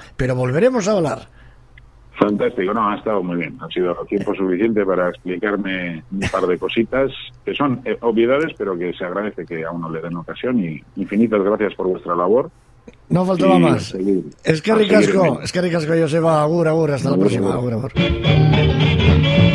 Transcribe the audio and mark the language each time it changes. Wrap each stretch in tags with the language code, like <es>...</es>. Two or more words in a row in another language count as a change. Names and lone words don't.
<es>Pero volveremos a hablar. Fantástico, ha estado muy bien. Ha sido tiempo suficiente para explicarme un par de cositas que son obviedades, pero que se agradece que a uno le den ocasión. Y infinitas gracias por vuestra labor. No faltaba más. Es que ricasco, Joseba. Agur, hasta la próxima. Agur.</es>